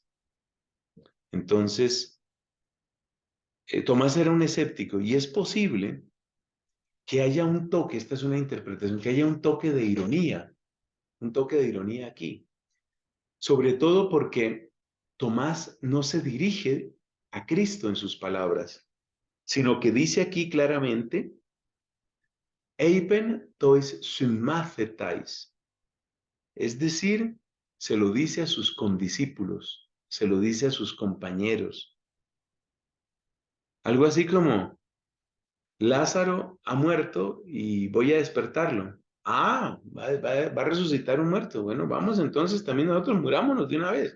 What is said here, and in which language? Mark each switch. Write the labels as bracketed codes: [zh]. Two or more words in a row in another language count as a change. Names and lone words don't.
[es] Entonces, Tomás era un escéptico y es posible que haya un toque, esta es una interpretación, que haya un toque de ironía aquí. Sobre todo porque Tomás no se dirige a Cristo en sus palabras, sino que dice aquí claramente, [el] εἶπεν τοῖς συμμαθηταῖς, [es] es decir, se lo dice a sus condiscípulos, se lo dice a sus compañeros. Algo así como, Lázaro ha muerto y voy a despertarlo. Ah, va a resucitar un muerto. Bueno, vamos entonces también nosotros murámonos de una vez.